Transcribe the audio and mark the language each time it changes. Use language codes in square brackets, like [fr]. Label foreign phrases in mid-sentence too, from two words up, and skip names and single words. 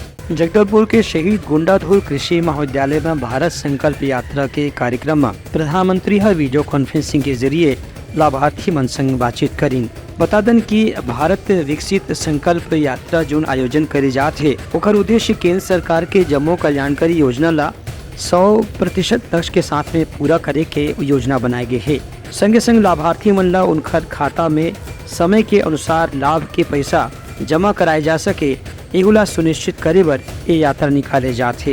[hne] जगदलपुर के शहीद गुंडाधुर कृषि महाविद्यालय में भारत संकल्प यात्रा के कार्यक्रम में प्रधानमंत्री वीडियो कॉन्फ्रेंसिंग के जरिए लाभार्थी मन संग बातचीत करें। बता दें कि भारत विकसित संकल्प यात्रा जो आयोजन करे जाते है ओकर उद्देश्य केंद्र सरकार के जम्मो कल्याणकारी योजना ला 100% लक्ष्य के साथ में पूरा करे के योजना बनाए गए है। संगे संग लाभार्थी मन ला उनकर खाता में समय के अनुसार लाभ के पैसा जमा कराए जा सके एगुला सुनिश्चित करे बर ये यात्रा निकाले जाते।